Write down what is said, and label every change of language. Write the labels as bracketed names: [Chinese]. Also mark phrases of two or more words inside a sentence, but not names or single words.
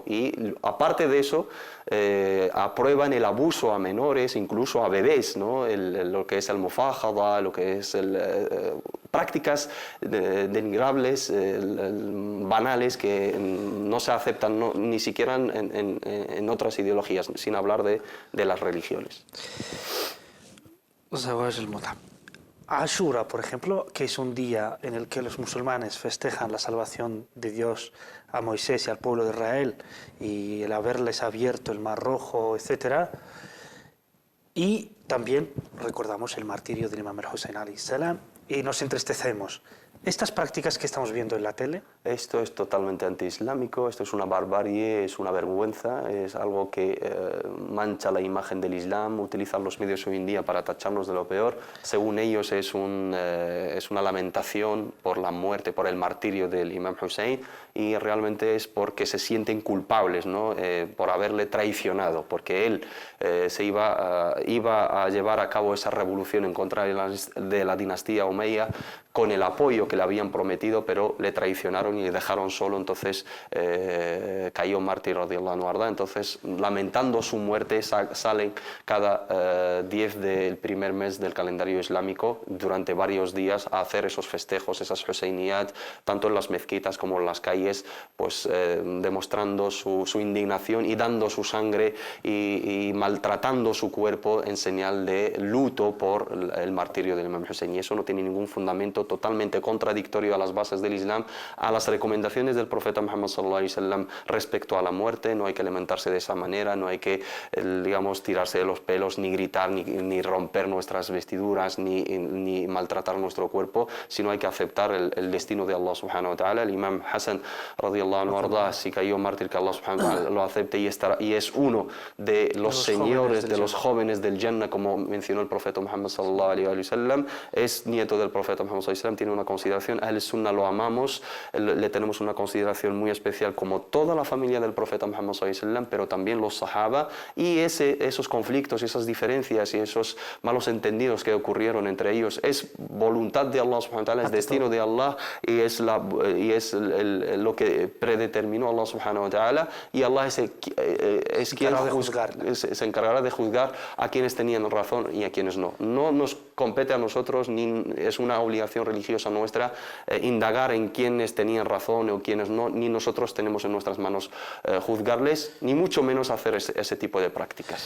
[Spanish] Y aparte de eso, aprueban el abuso a menores, incluso a bebés, ¿no? Lo que es el mufajada, lo que es prácticas denigrables, banales, que no se aceptan ni siquiera en otras ideologías, sin hablar de las religiones. [Arabic] زواج المتعة. [Spanish] Ashura, por ejemplo, que es un día en el que los musulmanes festejan la salvación de Dios a Moisés y al pueblo de Israel, y el haberles abierto el Mar Rojo, etc. Y también recordamos el martirio del Imam al-Hussein [Arabic] عليه السلام, [Spanish] y nos entristecemos. ¿Estas prácticas que estamos viendo en la tele? Esto es totalmente antiislámico, esto es una barbarie, es una vergüenza, es algo que mancha la imagen del Islam. Utilizan los medios hoy en día para tacharnos de lo peor. Según ellos es una lamentación por la muerte, por el martirio del Imam Hussein, y realmente es porque se sienten culpables, ¿no? Por haberle traicionado, porque él se iba a llevar a cabo esa revolución en contra de la dinastía Omeya con el apoyo que le habían prometido, pero le traicionaron y le dejaron solo. Entonces cayó mártir [Arabic] رضي الله عنه أرضاه. [Spanish] Entonces, lamentando su muerte, salen cada 10 del primer mes del calendario islámico durante varios días a hacer esos festejos, esas Husainiyat, tanto en las mezquitas como en las calles, pues demostrando su indignación y dando su sangre y maltratando su cuerpo en señal de luto por el martirio del Imam Hussein. Y eso no tiene ningún fundamento, totalmente contradictorio a las bases del Islam, a las recomendaciones del profeta Muhammad [Arabic] صلى الله عليه وسلم [Spanish] respecto a la muerte. No hay que lamentarse de esa manera, no hay que, digamos, tirarse de los pelos, ni gritar, ni romper nuestras vestiduras, ni maltratar nuestro cuerpo, sino hay que aceptar el destino de Allah [Arabic] سبحانه وتعالى. [Spanish] El Imam Hassan [Arabic] رضي الله عنه أرضاه, [Spanish] si cayó mártir, que Allah [Arabic] سبحانه وتعالى [Spanish] lo acepte, y es uno de los señores, de los jóvenes del Jannah, como mencionó el profeta Muhammad [Arabic] صلى الله عليه وسلم. [Spanish] Es nieto del profeta Muhammad [Arabic] صلى الله عليه وسلم, [Spanish] tiene una consideración, [Arabic] أهل السنة [Spanish] lo amamos, le tenemos una consideración muy especial, como toda la familia del profeta Muhammad [Arabic] صلى الله عليه وسلم, [Spanish] pero también los sahaba, y esos conflictos, esas diferencias y esos malos entendidos que ocurrieron entre ellos es voluntad de Allah [Arabic] سبحانه وتعالى, [Spanish] es destino de Allah, y es lo que predeterminó Allah [Arabic] سبحانه وتعالى, [Spanish] y Allah es quien se encargará de juzgar a quienes tenían razón y a quienes no. No nos compete a nosotros, ni es una obligación religiosa nuestra indagar en quienes tenían razón o quienes no, ni nosotros tenemos en nuestras manos juzgarles, ni mucho menos hacer ese tipo de prácticas.